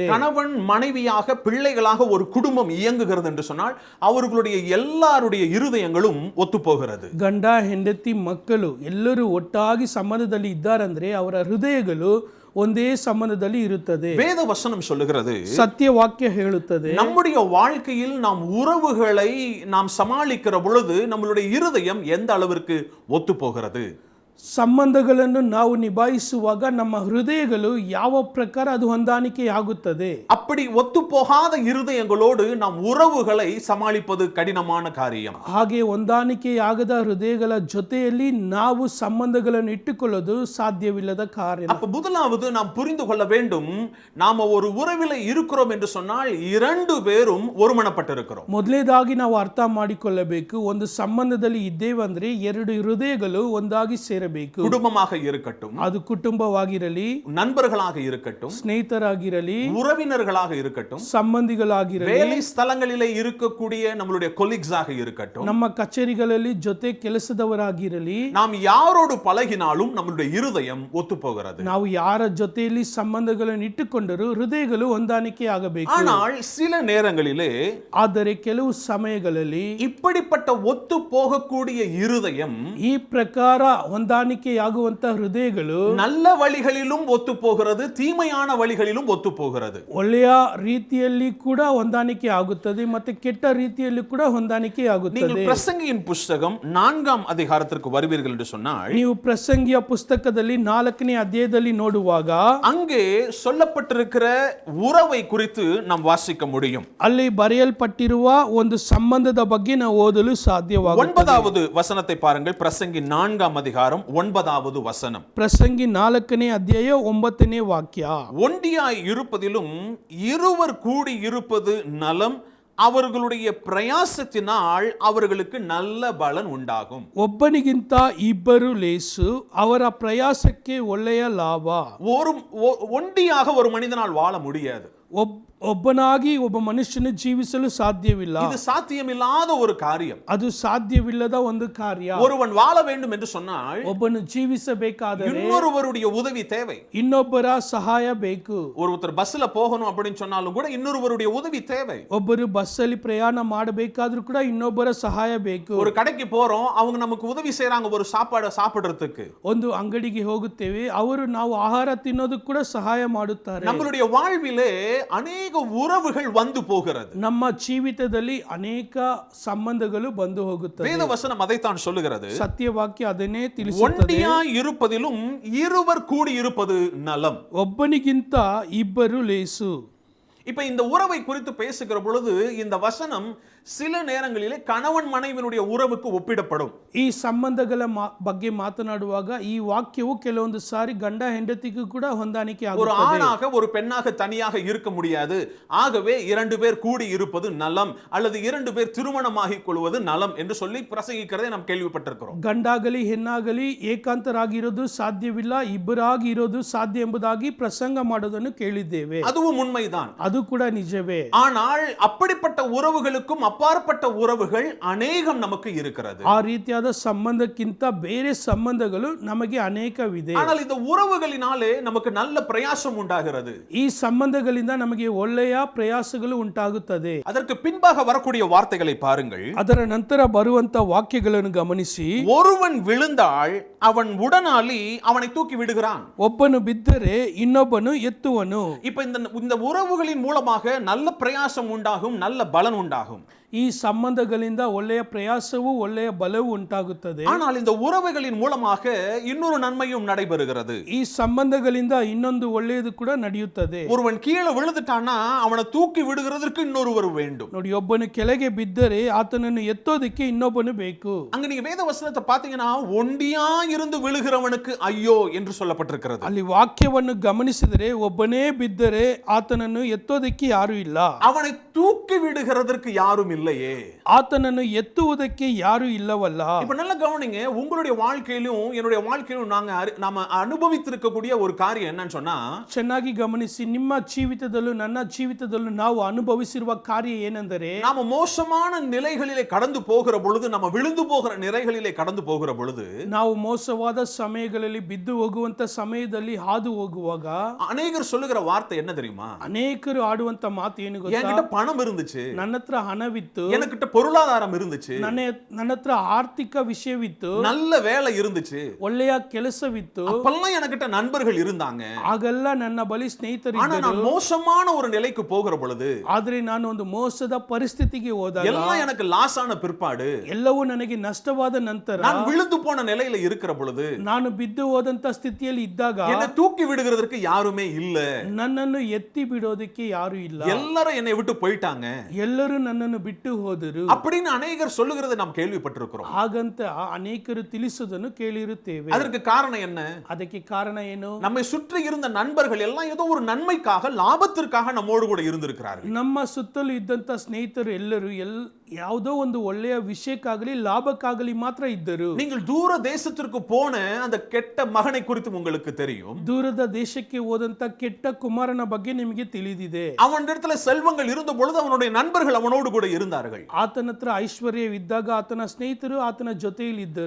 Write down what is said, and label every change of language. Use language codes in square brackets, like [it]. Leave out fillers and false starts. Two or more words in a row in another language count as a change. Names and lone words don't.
[ta] கணவன் மனைவியாக பிள்ளைகளாக ஒரு குடும்பம் இயங்குகிறது என்று சொன்னால் அவர்களுடைய எல்லாருடைய இருதயங்களும் ஒத்து போகிறது. [kn] ಗಂಡ ಹೆಂಡತಿ ಮಕ್ಕಳು ಎಲ್ಲರೂ ಒಟ್ಟಾಗಿ ಸಂಬಂಧದಲ್ಲಿ ಇದ್ದಾರೆ ಅಂದ್ರೆ ಅವರ ಹೃದಯಗಳು ಒಂದೇ ಸಂಬಂಧದಲ್ಲಿ ಇರುತ್ತದೆ. [ta] வேத வசனம் சொல்லுகிறது, [kn] ಸತ್ಯ ವಾಕ್ಯ ಹೇಳುತ್ತದೆ, [ta] நம்முடைய வாழ்க்கையில் நாம் உறவுகளை நாம் சமாளிக்கிற பொழுது நம்மளுடைய இருதயம் எந்த அளவிற்கு ஒத்து போகிறது. [kn] ಸಂಬಂಧಗಳನ್ನು ನಾವು ನಿಭಾಯಿಸುವಾಗ ನಮ್ಮ ಹೃದಯಗಳು ಯಾವ ಪ್ರಕಾರ ಅದು ಹೊಂದಾಣಿಕೆಯಾಗುತ್ತದೆ. [ta] அப்படி ஒத்துப்போகாத இருதயங்களோடு நாம் உறவுகளை சமாளிப்பது கடினமான காரியம். [kn] ಹಾಗೆ ಹೊಂದಾಣಿಕೆಯಾಗದ ಹೃದಯಗಳ ಜೊತೆಯಲ್ಲಿ ನಾವು ಸಂಬಂಧಗಳನ್ನು ಇಟ್ಟುಕೊಳ್ಳೋದು ಸಾಧ್ಯವಿಲ್ಲದ ಕಾರ್ಯ. [ta] அப்ப முதலாவது நாம் புரிந்து கொள்ள வேண்டும், நாம ஒரு உறவிலே இருக்கிறோம் என்று சொன்னால் இரண்டு பேரும் ஒருமனப்பட்டிருக்கிறோம். [kn] ಮೊದಲನೇದಾಗಿ ನಾವು ಅರ್ಥ ಮಾಡಿಕೊಳ್ಳಬೇಕು, ಒಂದು ಸಂಬಂಧದಲ್ಲಿ ಇದ್ದೇವಂದ್ರೆ ಎರಡು ಹೃದಯಗಳು ಒಂದಾಗಿ ಸೇರಬೇಕು. [ta] குடும்பமாக இருக்கட்டும், [kn] ಅದು ಕುಟುಂಬವಾಗಿರಲಿ, [ta] நண்பர்களாக இருக்கட்டும், [kn] ಸ್ನೇಹಿತರಾಗಿರಲಿ, [ta] உறவினர்களாக இருக்கட்டும், [kn] ಸಂಬಂಧಿಗಳಾಗಿರಲಿ, [ta] வேலை ஸ்தலங்களிலே இருக்கக்கூடிய நம்மளுடைய கொலீக்ஸாக இருக்கட்டும், [kn] ನಮ್ಮ ಕಚೇರಿಗಳಲ್ಲಿ ಜೊತೆ ಕೆಲಸದವರಾಗಿರಲಿ, [ta] நாம் யாரோடு பழகினாலும் நம்மளுடைய இருதயம் ஒத்துப்போகிறது. [kn] ನಾವು ಯಾರ ಜೊತೆಯಲ್ಲಿ ಸಂಬಂಧಗಳನ್ನು ಇಟ್ಟುಕೊಂಡರೂ ಹೃದಯಗಳು ಹೊಂದಾಣಿಕೆ ಆಗಬೇಕು. [ta] ஆனால் சில நேரங்களிலே [kn] ಆದರೆ ಕೆಲವು ಸಮಯಗಳಲ್ಲಿ [ta] இப்படிப்பட்ட ஒத்து போகக்கூடிய இருதயம் [kn] ಈ ಪ್ರಕಾರ ಹೊಂದಾಣಿಕೆಯಾಗುವಂತ ಹೃದಯಗಳು [ta] நல்ல வழிகளிலும் ஒத்து போகிறது, தீமையான வழிகளிலும் ஒத்து போகிறது. [kn] ಒಳ್ಳೆಯ ರೀತಿಯಲ್ಲಿ ಕೂಡ ಹೊಂದಾಣಿಕೆ ಆಗುತ್ತದೆ ಮತ್ತೆ ಕೆಟ್ಟ ರೀತಿಯಲ್ಲಿ ಕೂಡ ಹೊಂದಾಣಿಕೆ ಆಗುತ್ತದೆ. [ta] நீங்கள் பிரசங்கியின் புஸ்தகம் 4ஆம் அதிகாரத்திற்கு வருவீர்கள் என்று சொன்னால், [kn] ನೀವು ಪ್ರಸಂಗಿಯ ಪುಸ್ತಕದಲ್ಲಿ 4ನೇ ಅಧ್ಯಾಯದಲ್ಲಿ ನೋಡುವಾಗ [ta] அங்கே சொல்லப்பட்டிருக்கிற உறவை குறித்து நாம் வாசிக்க முடியும். [kn] ಅಲ್ಲಿ ಬರೆಯಲ್ಪಟ್ಟಿರುವ ಒಂದು ಸಂಬಂಧದ ಬಗ್ಗೆ ನಾವು ಓದಲು ಸಾಧ್ಯವಾಗುತ್ತದೆ. [ta] 9வது வசனத்தை பாருங்கள். பிரசங்கி 4ஆம் அதிகாரம் 9வது வசனம். [kn] ಪ್ರಸಂಗಿ 4ನೇ ಅಧ್ಯಾಯ 9ನೇ ವಾಕ್ಯ. [ta] ஒண்டியாய் இருப்பதிலும் இருவர் கூடி இருப்பது நலம், அவர்களுடைய பிரயாசத்தினால் அவர்களுக்கு நல்ல பலன் உண்டாகும். [kn] ಒಬ್ಬನಿಗಿಂತ ಇಬ್ಬರು ಲೇಸು, ಅವರ ಪ್ರಯಾಸಕ್ಕೆ ಒಳ್ಳೆಯ ಲಾಭ. [ta] ஒண்டியாக ஒரு மனிதனால் வாழ முடியாது. [kn] ಒಬ್ಬನಾಗಿ ಒಬ್ಬ ಮನುಷ್ಯನು ಜೀವಿಸಲು ಸಾಧ್ಯವಿಲ್ಲ. [ta] இது சாத்தியமில்லாத ஒரு காரியம். [kn] ಅದು ಸಾಧ್ಯವಿಲ್ಲದ ಒಂದು ಕಾರ್ಯ. [ta] ஒருவன் வாழ வேண்டும் என்று சொன்னால் [kn] ಒಬ್ಬನು ಜೀವಿಸಬೇಕಾದರೆ [ta] இன்னொருவருடைய உதவி தேவை. [kn] ಇನ್ನೊಬ್ಬರ ಸಹಾಯ ಬೇಕು. [ta] ஒருத்தர் பஸ்ல போகணும் அப்படின்னு சொன்னாலும் கூட இன்னொருவருடைய உதவி தேவை. [kn] ಒಬ್ಬರು ಬಸ್ಸಲ್ಲಿ ಪ್ರಯಾಣ ಮಾಡಬೇಕಾದ್ರೂ ಕೂಡ ಇನ್ನೊಬ್ಬರ ಸಹಾಯ ಬೇಕು. [ta] ஒரு கடைக்கு போறோம், அவங்க நமக்கு உதவி செய்றாங்க ஒரு சாப்பாடு சாப்பிடுறதுக்கு. [kn] ಒಂದು ಅಂಗಡಿಗೆ ಹೋಗುತ್ತೇವೆ, ಅವರು ನಾವು ಆಹಾರ ತಿನ್ನೋದಕ್ಕೆ ಕೂಡ ಸಹಾಯ ಮಾಡುತ್ತಾರೆ. [ta] நம்மளுடைய வாழ்விலே ಅನೇಕ உறவுகள் வந்து போகிறது. [kn] ನಮ್ಮ ಜೀವಿತದಲ್ಲಿ ಅನೇಕ ಸಂಬಂಧಗಳು ಬಂದು ಹೋಗುತ್ತವೆ. [ta] வேத வசனம் அதைத்தான் சொல்லுகிறது. [kn] ಸತ್ಯವಾಕ್ಯ ಅದನ್ನೇ ತಿಳಿಸುತ್ತದೆ. [ta] ஒண்டியாய் இருப்பதிலும் இருவர் கூடி இருப்பது நலம். [kn] ಒಬ್ಬನಿಗಿಂತ ಇಬ್ಬರು ಲೇಸು. [ta] இப்ப இந்த உறவை குறித்து பேசுகிற பொழுது இந்த வசனம் சில நேரங்களிலே கணவன் மனைவியினுடைய உறவுக்கு ஒப்பிடப்படும். [kn] ಈ ಸಂಬಂಧಗಳ ಬಗ್ಗೆ ಮಾತನಾಡುವಾಗ ಈ ವಾಕ್ಯವು ಕೆಲವೊಂದು ಸಾರಿ ಗಂಡ ಹೆಂಡತಿಗೂ ಕೂಡ ಹೊಂದಾಣಿಕೆ [ta] ஒரு [kn] ಆಗುತ್ತದೆ. [ta] ஆணாக ஒரு பெண்ணாக தனியாக இருக்க முடியாது, ஆகவே இரண்டு பேர் கூடி இருப்பது நலம் அல்லது இரண்டு பேர் திருமணமாகிக் கொள்வது நலம் என்று சொல்லி பிரசங்கிக்கிறதை நாம் கேள்விப்பட்டிருக்கிறோம். [kn] ಗಂಡಾಗಲಿ ಹೆಣ್ಣಾಗಲಿ ಏಕಾಂತರಾಗಿರೋದು ಸಾಧ್ಯವಿಲ್ಲ, ಇಬ್ಬರಾಗಿ ಇರೋದು ಸಾಧ್ಯ ಎಂಬುದಾಗಿ ಪ್ರಸಂಗ ಮಾಡೋದನ್ನು ಕೇಳಿದ್ದೇವೆ. [ta] அதுவும் உண்மைதான். [kn] ಅದು ಕೂಡ ನಿಜವೇ. [ta] ஆனால் அப்படிப்பட்ட உறவுகளுக்கும் அப்பாற்பட்ட உறவுகள் அநேகம் நமக்கு இருக்கிறது. [kn] ಆ ರೀತಿಯಾದ ಸಂಬಂಧಕ್ಕಿಂತ ಬೇರೆ ಸಂಬಂಧಗಳು ನಮಗೆ ಅನೇಕವಿದೆ. [ta] ஆனால் இந்த உறவுகளினாலே நமக்கு நல்ல பிரயாசம் உண்டாகிறது. [kn] ಈ ಸಂಬಂಧಗಳಿಂದ ನಮಗೆ ಒಳ್ಳೆಯ ಪ್ರಯಾಸಗಳು ಉಂಟಾಗುತ್ತದೆ. [ta] அதற்கு பின்பாக வரக்கூடிய வார்த்தைகளை பாருங்கள். [kn] ಅದರ ನಂತರ ಬರುವಂತ ವಾಕ್ಯಗಳನ್ನು ಗಮನಿಸಿ. [ta] ஒருவன் விழுந்தால் அவன் உடனாளி அவனை தூக்கி விடுகிறான். [kn] ಒಬ್ಬನು ಬಿದ್ದರೆ ಇನ್ನೊಬ್ಬನು ಎತ್ತುವನು. [ta] இப்ப இந்த உறவுகளின் மூலமாக நல்ல பிரயாசம் உண்டாகும், நல்ல பலன் உண்டாகும். [kn] ಈ ಸಂಬಂಧಗಳಿಂದ ಒಳ್ಳೆಯ ಪ್ರಯಾಸವೂ ಒಳ್ಳೆಯ ಬಲವೂ ಉಂಟಾಗುತ್ತದೆ. [ta] ஆனால் இந்த உறவுகளின் மூலமாக இன்னொரு நன்மையும் நடைபெறுகிறது. [kn] ಈ ಸಂಬಂಧಗಳಿಂದ ಇನ್ನೊಂದು ಒಳ್ಳೆಯದು ಕೂಡ ನಡೆಯುತ್ತದೆ. [ta] ஒருவன் கீழே விழுந்துட்டானா அவனை தூக்கி விடுகிறதற்கு இன்னொருவர் வேண்டும். [kn] ನೋಡಿ, ಒಬ್ಬನು ಕೆಳಗೆ ಬಿದ್ದರೆ ಆತನನ್ನು ಎತ್ತೋದಕ್ಕೆ ಇನ್ನೊಬ್ಬನು ಬೇಕು. [ta] அங்க நீங்க வேத வசனத்தை பாத்தீங்கன்னா ஒண்டியா இருந்து விழுகிறவனுக்கு ஐயோ என்று சொல்லப்பட்டிருக்கிறது. [kn] ಅಲ್ಲಿ ವಾಕ್ಯವನ್ನು ಗಮನಿಸಿದರೆ ಒಬ್ಬನೇ ಬಿದ್ದರೆ ಆತನನ್ನು ಎತ್ತೋದಕ್ಕೆ ಯಾರು ಇಲ್ಲ, [ta] அவனை தூக்கி விடுகிறதற்கு யாரும் இல்லையே, [kn] ಆತನನ್ನು ಎತ್ತುವುದಕ್ಕೆ ಯಾರು ಇಲ್ಲವಲ್ಲ. [ta] இப்ப நல்ல கவனிங்க, உங்களுடைய வாழ்க்கையிலும் என்னுடைய வாழ்க்கையிலும் நாம அனுபவித்திருக்கக்கூடிய ஒரு காரியம் என்னன்னு சொன்னா, [kn] ಚೆನ್ನಾಗಿ ಗಮನಿಸಿ, ನಿಮ್ಮ ಜೀವಿತದಲ್ಲೂ ನನ್ನ ಜೀವಿತದಲ್ಲೂ ನಾವು ಅನುಭವಿಸಿರುವ ಕಾರ್ಯ ಏನೆಂದರೆ, [ta] நாம மோசமான நிலைகளிலே கடந்து போகிற பொழுது, நம்ம விழுந்து போகிற நிலைகளிலே கடந்து போகிற பொழுது, [kn] ನಾವು ಮೋಸವಾದ ಸಮಯಗಳಲ್ಲಿ ಬಿದ್ದು ಹೋಗುವಂತ ಸಮಯದಲ್ಲಿ ಹಾದು ಹೋಗುವಾಗ [ta] அநேகர் சொல்லுகிற வார்த்தை என்ன தெரியுமா? [kn] ಅನೇಕರು ಆಡುವಂತ ಮಾತು ಏನು ಗೊತ್ತಾ? [ta] என்கிட்ட பணம் இருந்துச்சு, [kn] ನನ್ನ ಹತ್ರ ಹಣವಿತ್ತು, ಇತ್ತು, [ta] எனக்கிட்ட பொருளாதாரம் இருந்துச்சு, [kn] ನನ್ನ ಹತ್ರ ಆರ್ಥಿಕ ವಿಷಯವಿತ್ತು, [ta] நல்ல வேலை இருந்துச்சு, [kn] ಒಳ್ಳೆಯ ಕೆಲಸವಿತ್ತು, [ta] அப்பெல்லாம் எனக்கிட்ட நண்பர்கள் இருந்தாங்க. [kn] ಆಗೆಲ್ಲ ನನ್ನ ಬಳಿ ಸ್ನೇಹಿತರು [ta] ஆனா நான் மோசமான ஒரு நிலைக்கு போகிற பொழுது, [kn] ಆದ್ರೆ ನಾನು ಒಂದು ಮೋಸದ ಪರಿಸ್ಥಿತಿಗೆ ಹೋದಾಗ, [ta] எல்லாம் எனக்கு லாஸ் ஆன பிற்பாடு, [kn] ಎಲ್ಲವೂ ನನಗೆ ನಷ್ಟವಾದ ನಂತರ, [ta] நான் விழுந்து போன நிலையில இருக்கிற பொழுது, [kn] ನಾನು ಬಿದ್ದು ಹೋದಂತ ಸ್ಥಿತಿಯಲ್ಲಿ ಇದ್ದಾಗ [ta] என்னை தூக்கி விடுகிறதற்கு யாருமே இல்ல, [kn] ನನ್ನನ್ನು ಎತ್ತಿ ಬಿಡೋದಕ್ಕೆ ಯಾರು ಇಲ್ಲ, [ta] எல்லாரும் என்னை விட்டு போயிட்டாங்க [kn] ಎಲ್ಲರೂ ನನ್ನನ್ನು ಬಿಟ್ಟು ಹೋದರು [ta] அப்படின்னு அநேகர் சொல்லுகிறதை நாம் கேள்விப்பட்டிருக்கிறோம். [kn] ಹಾಗಂತ ಅನೇಕರು ತಿಳಿಸುವುದನ್ನು ಕೇಳಿರುತ್ತೇವೆ. [ta] அதற்கு காரணம் என்ன? [kn] ಅದಕ್ಕೆ ಕಾರಣ ಏನು? [ta] நம்மை சுற்றி இருந்த நண்பர்கள் எல்லாம் ஏதோ ஒரு நன்மைக்காக, லாபத்திற்காக நம்மோடு கூட இருந்திருக்கிறார்கள். [kn] ನಮ್ಮ ಸುತ್ತಲೂ ಇದ್ದಂತ ಸ್ನೇಹಿತರು ಎಲ್ಲರೂ ಯಾವುದೋ ಒಂದು ಒಳ್ಳೆಯ ವಿಷಯಕ್ಕಾಗಲಿ ಲಾಭಕ್ಕಾಗಲಿ ಮಾತ್ರ ಇದ್ದರು. [ta] நீங்கள் தூர தேசத்திற்கு போன அந்த கெட்ட மகனை குறித்து உங்களுக்கு தெரியும். [kn] ದೂರದ ದೇಶಕ್ಕೆ ಹೋದಂತ ಕೆಟ್ಟ ಕುಮಾರನ ಬಗ್ಗೆ ನಿಮಗೆ ತಿಳಿದಿದೆ. [ta] அவனிடத்துல செல்வங்கள் இருந்த பொழுது அவனுடைய நண்பர்கள் அவனோடு கூட இருந்தார்கள். [kn] ಆತನ ಹತ್ರ ಐಶ್ವರ್ಯವಿದ್ದಾಗ ಆತನ ಸ್ನೇಹಿತರು ಆತನ ಜೊತೆಯಲ್ಲಿ ಇದ್ದರು.